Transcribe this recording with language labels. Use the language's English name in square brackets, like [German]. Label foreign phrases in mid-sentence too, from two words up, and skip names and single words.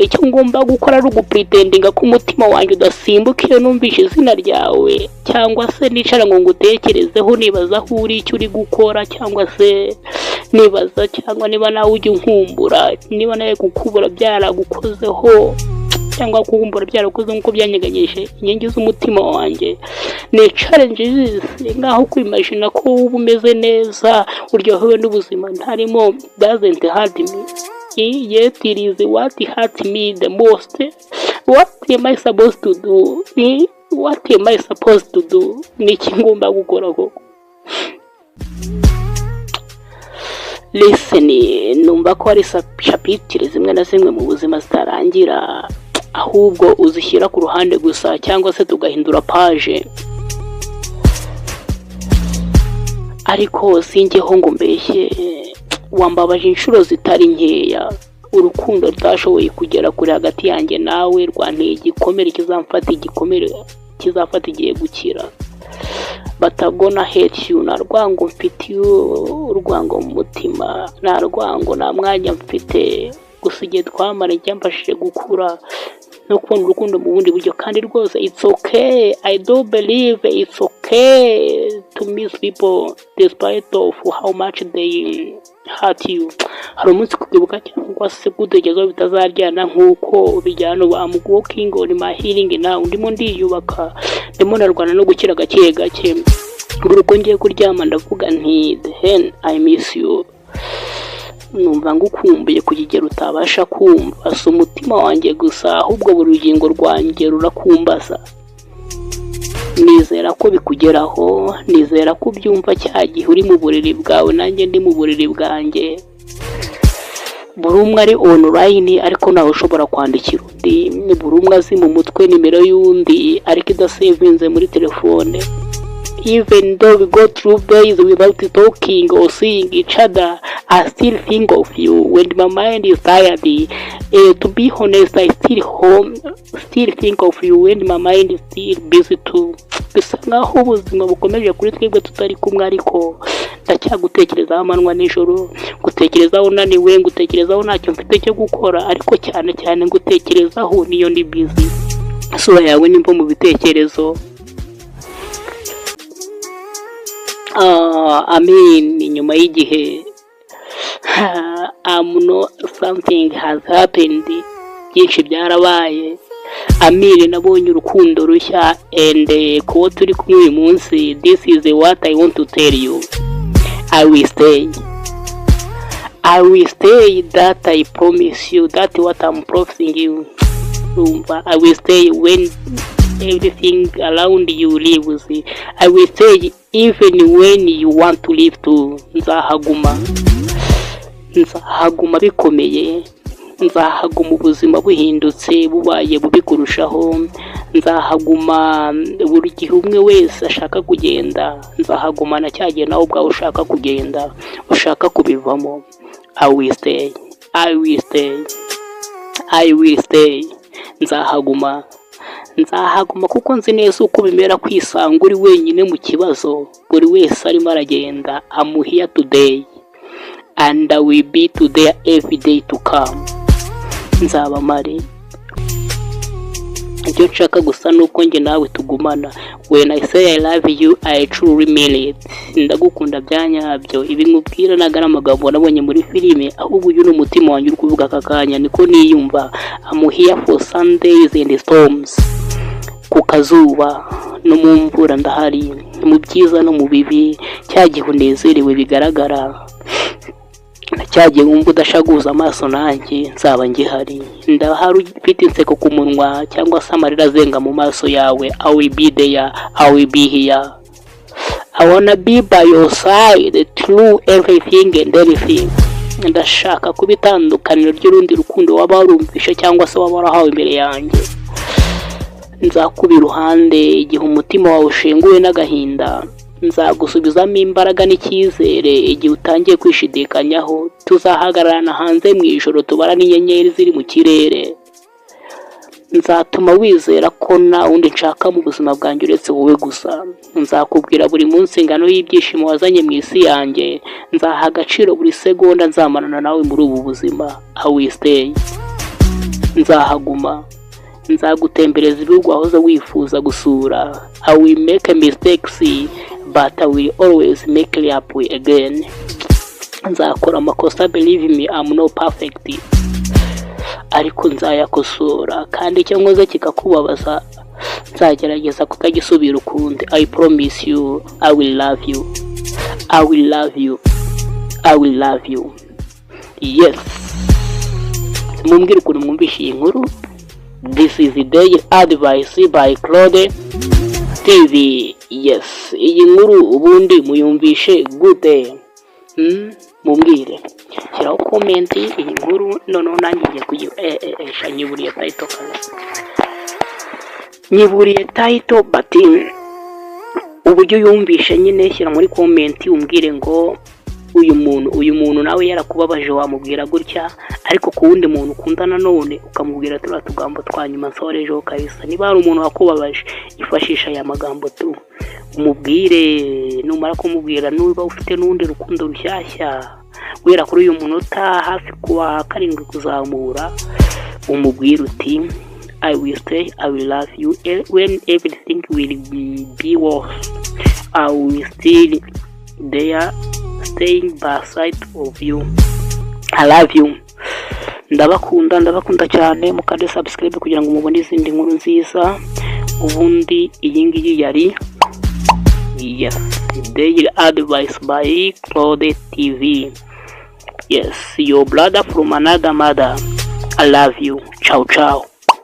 [Kinyarwanda] Icyo ngomba gukora ari ugupretendinga ko umutima wanjye udasimbuka iyo numvise izina ryawe, cyangwa se nicara ngo ngutekerezeho nibaza aho uri, icyo uri gukora, cyangwa se nibaza cyangwa niba nawe ujya unkumbura, niba nawe kukubura byaragukozeho cyangwa kukumbura byarakoze nkuko byanyeganyije inkingi z'umutima wanjye. Ni challenges ngaho kwimagine ko uba umeze neza, uryohewe n'ubuzima ntarimo. [English] Doesn't hurt me, yet it is what hurt me the most. What am I supposed to do? [Kinyarwanda] Niki ngomba gukora koko? listen, numva ko hari chapitire zimwe na zimwe mu buzima zitarangira ahubwo uzishyira ku ruhande gusa cyangwa se tugahindura page. Ariko sinjyeho ngo mbeshye, wambabaje inshuro zitari nkeya. Urukundo rutashoboye kugera kure hagati yanjye nawe rwanteye igikomere kizafata igihe gukira. [English] But I'm gonna hate you. [Kinyarwanda] Nta rwango mfitiye urwango mu mutima, nta rwango, nta mwanya mfite. Gusa igihe twamara cyamfashije gukura no kubona urukundo mu bundi buryo, kandi rwose [English] it's okay. I do believe it's okay to miss people despite of how much they hurt you. [Kinyarwanda] Hari umunsi kukibuka cyangwa se gutekereza bitazaryana nk'uko bijyana ubu. [English] I'm working on my healing now. [Kinyarwanda] Ndimo ndiyubaka, ndimo narwana no gukira gake gake. Uruko ngiye kuryama ndavuga nti [English] then I miss you. [Kinyarwanda] Numva ngukumbuye kugigera utabasha kumva. Si umutima wanjye gusa ahubwo buri rugingo rwanjye rurakumbaza. Nizera ko bikugeraho, nizera ko byumva cyagihe uri mu buriri bwawe nanjye ndi mu buriri bwanjye. Buri umwe ari online ariko nawe ushobora kwandikira undi. Buri umwe azi mu mutwe nimero y'undi ariko idasevinze muri telefone. [English] Even though we go through days without talking or seeing each other, I still think of you when my mind is tired. To be honest, I still think of you when my mind is still busy too. [Kinyarwanda] Bisa nkaho ubuzima bukomeje kuri twebwe tutari kumwe, ariko ndacyagutekerezaho amanywa nijoro, gutekerezaho unaniwe, gutekerezaho ntacyo mfite cyo gukora, ariko cyane cyane gutekerezaho niyo ndi busy. Sura yawe nimba mu bitekerezo. Nyuma y'igihe [English] something has happened. [Kinyarwanda] Byinshi byarabaye. Nabonye urukundo rushya, and kuba turi kumwe uyu munsi, [English] this is what I want to tell you. I will stay, that I promise you. That what I'm promising you. I will stay when everything around you leaves. I will stay even when you want to leave too. [Kinyarwanda] Nzahaguma bikomeye. Nzahaguma ubuzima buhindutse bubaye bubi kurushaho. Nzahaguma buri gihe umwe wese ashaka kugenda. Nzahaguma na cyagihe nawe ubwawe ushaka kugenda, ushaka kubivamo. [English] I will stay. [Kinyarwanda] Nzahaguma kuko nzi neza uko bimera kwisanga uri wenyine mu kibazo. Buri wese arimo aragenda. [English] I'm here today and I will be today every day to come. [Kinyarwanda] Nzaba mari. Icyo nshaka gusa nuko njye nawe tugumana. [English] When I say I love you, I truly mean it. [Kinyarwanda] Ndagukunda byanyabyo. Ibi nkubwira nagara amagambo nabonye muri filime, ahubwo uyu n'umutima wanjye uri kuvuga aka kanya niko niyumva. [English] I'm here for Sundays and storms. [Kinyarwanda] Ku kazuba no mu mvura ndahari, mu byiza no mu bibi. Cyagihe unezerewe bigaragara, cyagihe wumva udashaguza amaso nanjye nzaba ngihari. Ndahari ufite inseko ku munwa cyangwa se amarira azenga mu maso yawe. [English] I will be there, I will be here. I wanna be by your side through everything and anything. [Kinyarwanda] Ndashaka kuba itandukaniro ry'urundi rukundo waba warumvishe cyangwa se waba warahawe imbere yanjye. Nzakuba iruhande igihe umutima wawe ushenguwe n'agahinda. Nzagusubizamo imbaraga n'icyizere igihe utangiye kwishidikanyaho. Tuzahagararana hanze mu ijoro tubara n'inyenyeri ziri mu kirere. Nzatuma wizera ko nta wundi nshaka mu buzima bwanjye uretse wowe gusa. Nzakubwira buri munsi ingano y'ibyishimo wazanye mu isi yanjye. Nzaha agaciro buri segonda nzamarana nawe muri ubu buzima. [English] I will stay. [Kinyarwanda] Nzahaguma. Nzagutembereza ibihugu wahoze wifuza gusura. [English] I will make mistakes but I will always make it up again. [Kinyarwanda] Nzakora amakosa, [English] believe me, I'm not perfect, [Kinyarwanda] ariko nzayakosora, kandi icyo nkoze kikakubabaza nzagerageza kutagisubira ukundi. [English] I promise you, I will love you. Yes. [Kinyarwanda] Mumbwire ukuntu mwumvishe iyi nkuru. [English] This is the Daily Advice by Claude TV. [Kinyarwanda] Yes, iyi nkuru ubundi muyumvishe gute? mumbwire, shyiraho comment iyi nkuru noneho nanjye ngiye kuyiha nyiburiye title nyiburiye title but uburyo yumvishe nyine shyira muri comment umbwire ngo uyu muntu nawe yarakubabaje wamubwira gutya, ariko ku wundi muntu ukundana none ukamubwira turiya tugambo twanyuma nsorejeho kabisa. Niba hari umuntu wakubabaje ifashisha aya magambo tu umubwire, numara kumubwira nuba ufite n'undi rukundo rushyashya wera kuri uyu munota hafi kuwa 7 kuzamura, umubwire uti [English] I will stay, I will love you when everything will be worse. I will still there staying by side of you. I love you. [Kinyarwanda] Ndabakunda cyane, mukande subscribe kugira ngo mubone izindi nkuru nziza. Ubundi iyi ngiyi yari Daily Advice by Claude TV. [English] Yes, your brother from another mother. I love you. [Italian] Ciao ciao.